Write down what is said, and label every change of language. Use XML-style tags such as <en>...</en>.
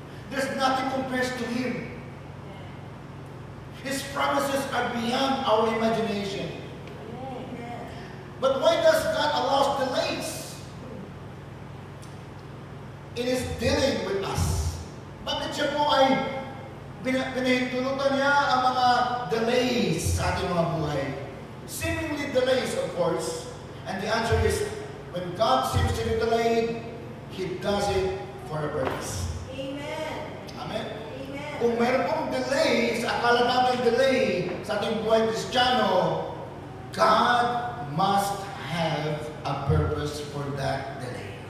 <en>There's nothing compares to Him. His promises are beyond our imagination. Amen. But why does God allow delays? It is dealing with us.</en> <tl>Bakit siya po ay pinahintulutan niya ang mga delays sa ating mga buhay?</tl> <en>Seemingly delays, of course. And the answer is, when God seems to be delayed, He does it for a purpose. Amen. Amen? Amen.</en> <tl>Kung meron pong delay, sa akala natin delay sa ating buhay Kristiyano,</tl> <en>God must have a purpose for that delay.</en>